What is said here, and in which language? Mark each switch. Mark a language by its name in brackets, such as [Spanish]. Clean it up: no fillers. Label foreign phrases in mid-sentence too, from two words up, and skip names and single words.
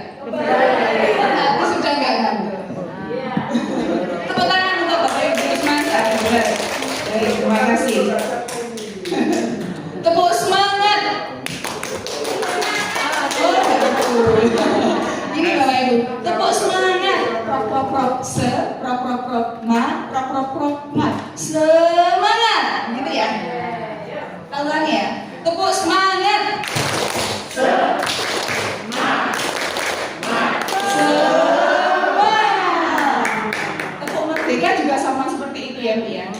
[Indonesian] Aku sudah enggak ngantuk. Tepuk tangan untuk Bapak Ibu semangat. Terima kasih. Tepuk semangat. Ini Bapak Ibu, tepuk semangat. Prok prok prok se, prok prok prok ma, prok prok prok ma. Semangat, gitu ya. Kita ulangi ya. Tepuk semangat. Semangat. Tepuk merdeka juga sama seperti itu ya, Bu ya.